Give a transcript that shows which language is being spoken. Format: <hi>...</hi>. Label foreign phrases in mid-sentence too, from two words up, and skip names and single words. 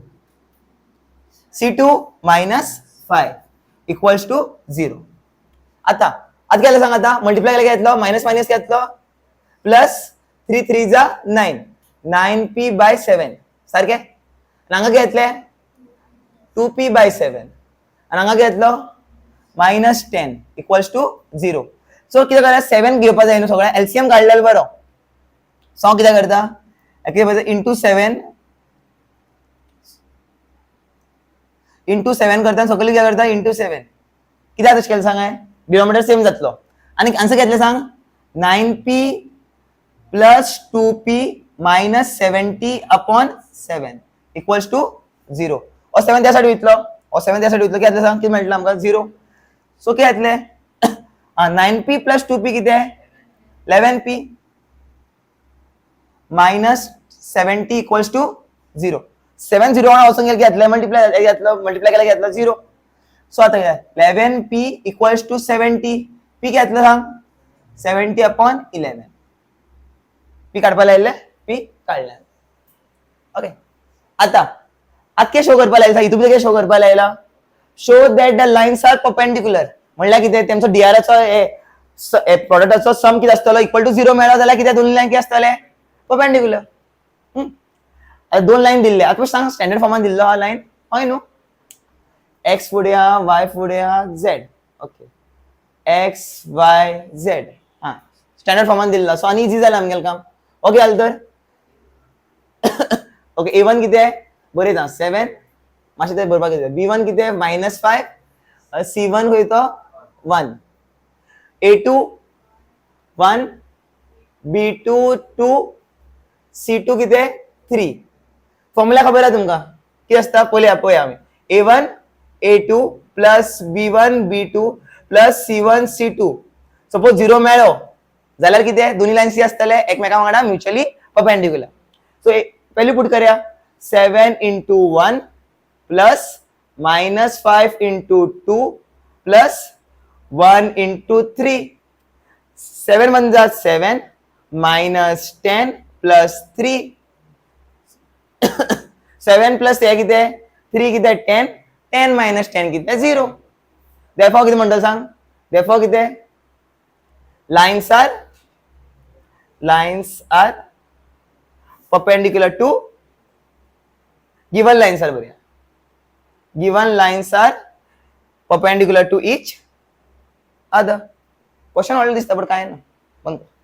<kok>c2 -5</kok> <en>equals to</en> <kok>0 आता काय सांग आता मल्टिप्लाय केलं घेतलं मायनस घेतलं प्लस 3 3 जा 9 9p/7 सारखे हांगा घेतले 2p/7 आणि हांगा घेतलं -10</kok> <en>equals to</en> <kok>0 सो कितें करा 7 घेवपा जाय न्हू सगळ्या एलसीएम काढलेलो बरो सो कितें करता इंटू 7 करता सकयल कितें करता इंटू 7 कित्याक तशें केलें सांगाय</kok> <en>denominator same</en> <kok>जातलो आणि आन्सर घेतले सांग 9p प्लस 2p -70/7</kok> <en>equals to</en> <kok>0 और 7 त्या साइड वयतलो किती सांग किती मेळटलो आमकां 0 सो किती येतले 9p प्लस 2p किती 11p -70</kok> <en>equals to</en> <kok>0 7 0 वचून गेले घेतले मल्टिप्लाय केला घेतलं 0 सो आता 11p इक्वल्स टू 70 p घेतलं सांग 70/11 p काढपा लायले p काढले ओके आता काय शो करपा लायला इतून काय शो करपा लायला</kok> <en>show that the lines are perpendicular</en> <kok>म्हणल्यार कितें तेंचो डीआरचो प्रोडक्टाचो सम कितें आसतलो</kok> <en>equal to</en> <kok>0 मेळ्ळो जाल्यार कितें दोन्ही लाइन कितें आसतले परपेंडिक्युलर दोन लाइन दिल्ले आता सांग स्टँडर्ड फॉर्मान दिल्लो हा लाइन हय न्हू एक्स फुडें हा वाय फुडें हा झेड ओके एक्स वाय झेड हा स्टँडर्ड फॉर्मान दिल्लो सो आनी इजी जालें आमगेलें काम ओके जालें तर ओके a1 किती आहे बरें जा 7 मातशें तें बरोवपाक जाय b1 किती आहे -5 c1 खंय तो 1 a2 1 b2 2 c2 किती आहे 3 फॉर्म्युला खबर आहे तुमका किती असता पळया आम्ही a1 a2 प्लस b1 b2 प्लस c1 c2 सपोज 0 मेळ्ळो जाल्यार किती आहे दोन्ही लाइन्स असतले एकमेका वांगडा</kok> <en>mutually perpendicular</en> <kok>सो पहली पुट करया</kok> <en>7 into 1 plus -5 into 2 plus 1 into 3</en> <kok>7 म्हणजे 7 -10 plus 3 7 plus हे किती 3 किती 10 10 minus 10 किती 0 therefore किती म्हणतो सांग therefore किती</kok> <en>lines are perpendicular to given lines are given lines are perpendicular to each other question already</en> <kok>दिसता पण काय ना बंद</kok>